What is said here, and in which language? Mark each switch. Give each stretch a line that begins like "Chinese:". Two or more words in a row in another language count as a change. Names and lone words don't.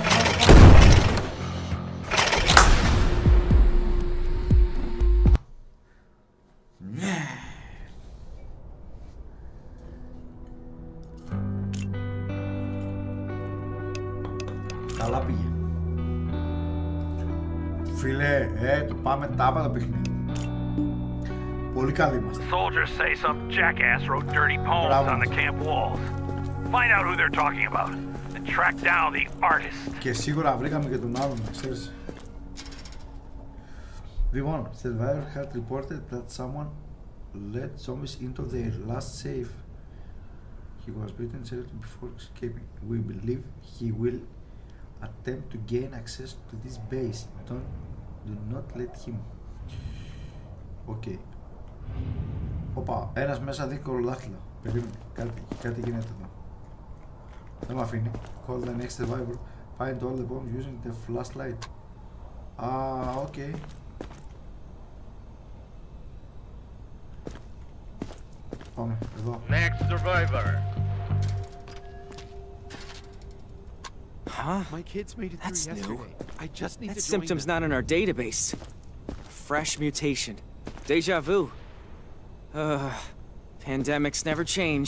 Greek: Καλά πήγε. Φίλε, το πάμε τάπα το παιχνίδι. Πολύ καλοί είμαστε.
English: Soldiers say some jackass wrote dirty poems on the camp walls. Find out who they're talking about and track down the artist.
Greek: Και σίγουρα βρήκαμε και τον άλλον, ξέρεις.
English: Λοιπόν, survivor had reported that someone led zombies into their last safe. He was beaten seriously before escaping. We believe he will attempt to gain access to this base. Do not let him. Okay.
Greek: Οπα, ένας μέσα δύσκολο δάχτυλο. Περίμενε, κάτι γίνεται εδώ. Δεν με αφήνει.
English: Call the next survivor. Find all the bombs using the flashlight.
Greek: Okay. Πάμε, εδώ.
English: Next survivor. Huh? My kids made it through That's yesterday. new. I just need That to join symptom's them. not in our database. Fresh mutation. Deja vu. Pandemics never change.